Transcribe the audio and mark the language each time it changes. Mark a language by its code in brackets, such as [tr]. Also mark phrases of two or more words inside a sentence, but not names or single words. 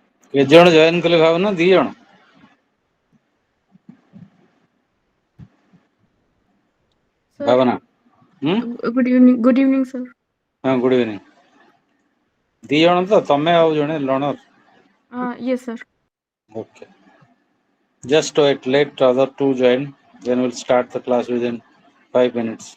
[or] କେତେ ଜଣ ଜଏନ୍ କଲେ ଭାବୁନ? 2 ଜଣ? [en] Sir, ଭାବନା good evening. Good evening, sir. [or] ହଁ [en] good evening. [or] 2 ଜଣ ତ, ତମେ ଆଉ ଜଣେ ଲର୍ଣ୍ଣର? [en] Yes, sir. Okay. Just wait, let other 2 join, then we'll start the class within 5 minutes.